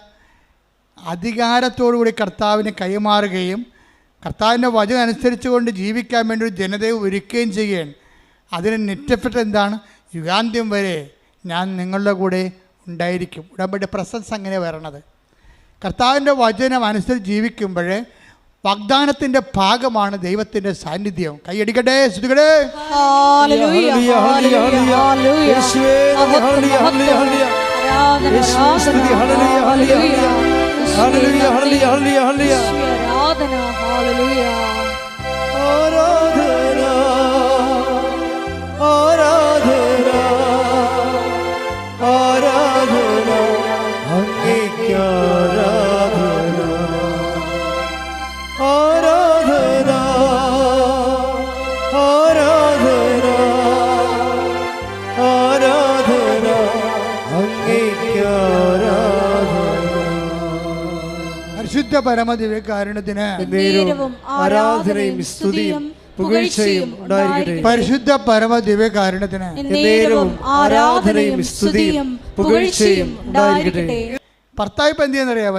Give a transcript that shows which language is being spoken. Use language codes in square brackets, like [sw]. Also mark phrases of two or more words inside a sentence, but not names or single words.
[ml] അധികാരത്തോടുകൂടി കർത്താവിനെ കൈമാറുകയും കർത്താവിൻ്റെ വചനം അനുസരിച്ചുകൊണ്ട് ജീവിക്കാൻ വേണ്ടി ഒരു ജനതയെ ഒരുക്കുകയും ചെയ്യുകയാണ്. അതിന് നെറ്റഫിറ്റ് എന്താണ്? യുഗാന്ത്യം വരെ ഞാൻ നിങ്ങളുടെ കൂടെ ഉണ്ടായിരിക്കും. ഉടമ്പടിയുടെ പ്രസൻസ് അങ്ങനെ വരണത്. കർത്താവിൻ്റെ വചനം അനുസരിച്ച് ജീവിക്കുമ്പോൾ വാഗ്ദാനത്തിൻ്റെ ഭാഗമാണ് ദൈവത്തിൻ്റെ സാന്നിധ്യം. കൈയടിക്കട്ടെ, സ്തുതിക്കട്ടെ. ഹല്ലേലൂയ, ഹല്ലേലൂയ, ഹല്ലേലൂയ, ഹല്ലേലൂയ. ആരാധന, ഹല്ലേലൂയ. ആരാധന, ആരാധന, ആരാധന, അങ്ങേയ്ക്ക് ആരാധന, ആരാധന, ആരാധന, ആരാധന, അങ്ങേയ്ക്ക് ആരാധന. പരിശുദ്ധ പരമദിവ്യകാരുണ്യത്തിന് ആരാധനയും സ്തുതിയും പുകഴ്ചയും ഉണ്ടായിരിക്കട്ടെ. പരിശുദ്ധ പരമദിവ്യകാരുണ്യത്തിന് ആരാധനയും സ്തുതിയും പുകഴ്ചയും ഉണ്ടായിരിക്കട്ടെ. ഭർത്താവ് ഇപ്പം എന്ത് ചെയ്യുന്നറിയാമോ?